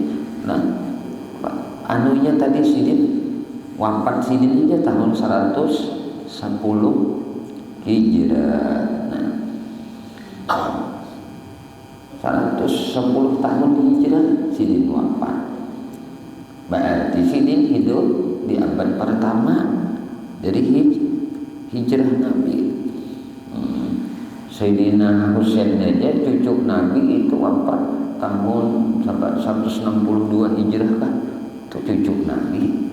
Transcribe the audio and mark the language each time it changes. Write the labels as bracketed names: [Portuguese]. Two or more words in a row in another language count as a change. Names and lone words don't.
[Banjar] Nah, anunya tadi sidin wafat sidin aja tahun 110 Hijrah. [Indonesian] Nah, 110 tahun Hijrah sidin wafat. Berarti sidin hidup di abad pertama dari hijrah Nabi. Sayyidina Husain aja cucu Nabi itu wafat tahun 162 Hijrah kan, itu cucu Nabi.